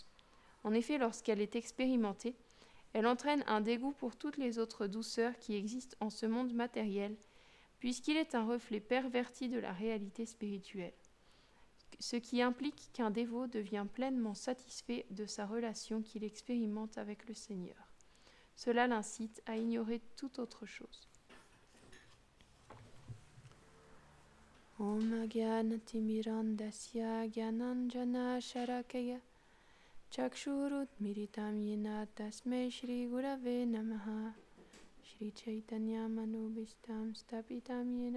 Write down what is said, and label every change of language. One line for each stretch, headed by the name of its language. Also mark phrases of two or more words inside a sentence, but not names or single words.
French: En effet, lorsqu'elle est expérimentée, elle entraîne un dégoût pour toutes les autres douceurs qui existent en ce monde matériel, puisqu'il est un reflet perverti de la réalité spirituelle, ce qui implique qu'un dévot devient pleinement satisfait de sa relation qu'il expérimente avec le Seigneur. Cela l'incite à ignorer toute autre chose.
Sanskrit: ॐ अज्ञानतिमिरान्धस्य ज्ञानाञ्जन शलाकया चक्षुरुत् मीलितं येन तस्मै श्री गुरवे नमः श्री चैतन्य मनोऽभीष्टं स्थापितं येन